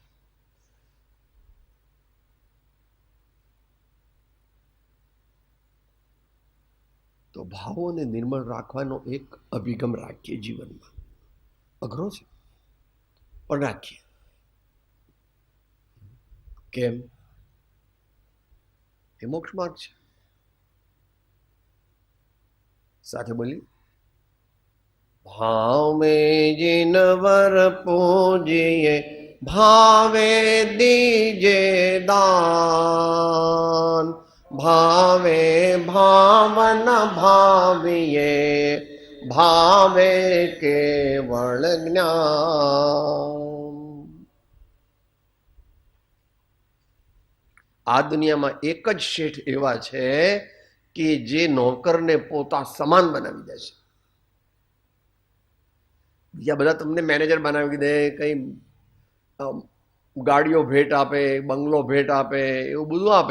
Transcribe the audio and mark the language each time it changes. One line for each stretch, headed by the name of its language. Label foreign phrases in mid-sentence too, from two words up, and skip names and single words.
Gujarati: તો ભાવોને નિર્મળ રાખવાનો એક અભિગમ રાખીએ જીવનમાં. અઘરો છે પણ રાખીએ. કેમ? એ મોક્ષ માર્ગ છે. સાથે બોલી, ભાવ
Hindi: में जिनवर पूजिए भावे दीजे दान, भावे भावन भाविये भावे केवल ज्ञान.
Gujarati: આ દુનિયામાં એક જ શેઠ એવા છે કે જે નોકરને પોતા સમાન બનાવી દે છે. બીજા બધા તમને મેનેજર બનાવી દે, કઈ ગાડીઓ ભેટ આપે, બંગલો ભેટ આપે, એવું બધું આપે.